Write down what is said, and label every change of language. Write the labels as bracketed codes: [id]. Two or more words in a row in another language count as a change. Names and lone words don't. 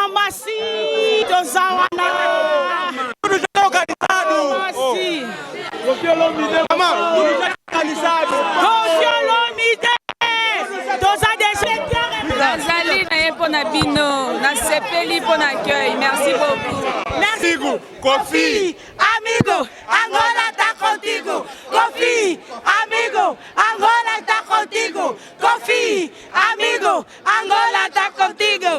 [ln] Masi Tozawana. Masi. Kofi Olomide. Nazali na ye pona bino, na sepeli pona accueil. [fr] Merci beaucoup. Merci. [pt] Kofi, amigo, Angola está contigo. Kofi, amigo, Angola está contigo. Kofi, amigo, Angola está contigo.